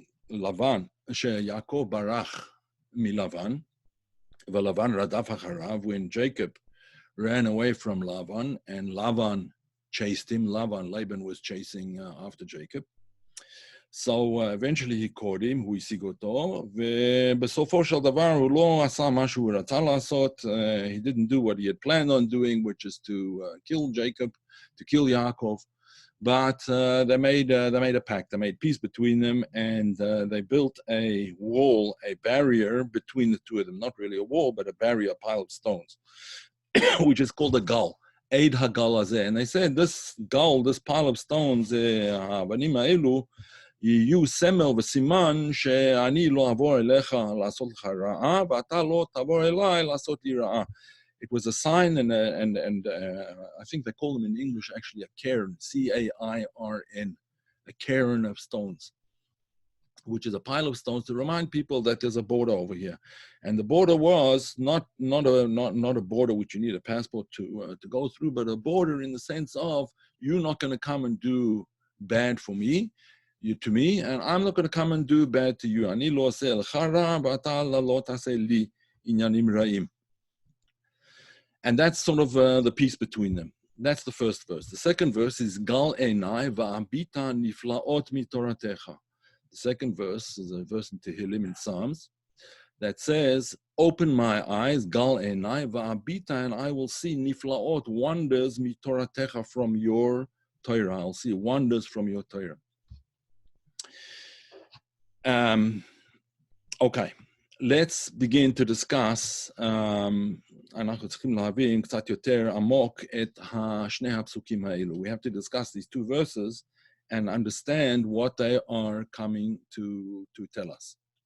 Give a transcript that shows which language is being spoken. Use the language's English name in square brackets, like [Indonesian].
[Hebrew] שלבן, שיעקב ברח מלבן, ולבן רדף אחריו, [English] when Jacob ran away from Lavan, and Lavan chased him. Laban was chasing after Jacob. So eventually he caught him, [Hebrew] הוא השיג אותו, ובסופו של דבר הוא לא עשה מה שהוא רצה לעשות. [English] He didn't do what he had planned on doing, which is to kill Jacob, to kill Yaakov. But they made a pact. They made peace between them, and they built a wall, a barrier between the two of them. Not really a wall, but a barrier, a pile of stones, which is called a gull. [Hebrew] Eid hagal hazeh. [English] And they said, this gull, this pile of stones, [Hebrew] האבנים האלו, יהיו סמל וסימן שאני לא אעבור אליך לעשות לך רעה, ואתה לא תעבור אליי לעשות לי רעה. [English] It was a sign, and I think they call them in English actually a cairn, C-A-I-R-N, a cairn of stones, which is a pile of stones to remind people that there's a border over here. And the border was not a border which you need a passport to go through, but a border in the sense of, you're not going to come and do bad for me, to me, and I'm not going to come and do bad to you. [Hebrew] אני לא אעשה לך רע, ואתה לא תעשה לי עניינים רעים. [English] And that's sort of the peace between them. That's the first verse. The second verse is [Hebrew] Gal Einai va'abita niflaot mitoratecha. [English] The second verse is a verse in Tehillim in Psalms that says, open my eyes, [Hebrew] Gal Einai va'abita, [English] and I will see niflaot, wonders mitoratecha, from your Torah. I'll see wonders from your Torah. Okay, let's begin to discuss [Hebrew] אנחנו צריכים להבין קצת יותר עמוק את שני הפסוקים האלו. [English] We have to discuss these two verses and understand what they are coming to tell us.